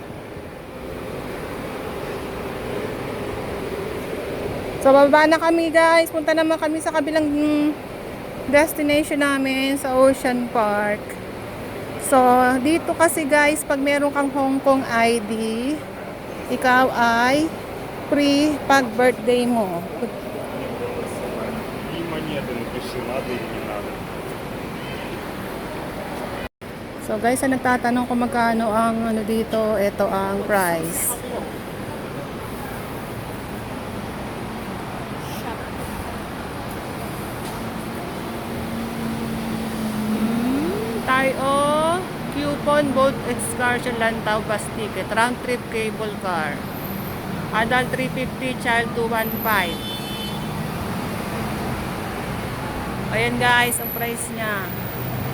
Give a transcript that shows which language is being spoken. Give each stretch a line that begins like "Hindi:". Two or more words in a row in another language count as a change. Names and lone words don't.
Filipino: So bababa na kami guys. Punta naman kami sa kabilang destination namin sa Ocean Park. So, dito kasi guys, pag meron kang Hong Kong ID, ikaw ay free pag birthday mo.
Russian: И монеты напиши, надо или не надо.
Filipino: So guys, nagtatanong kung magkano ang ano dito, ito ang price. Tayo,
English: coupon boat excursion Lantaw bus ticket, round trip cable car. Adult 350, child 215.
Filipino: Ayan guys, ang price niya.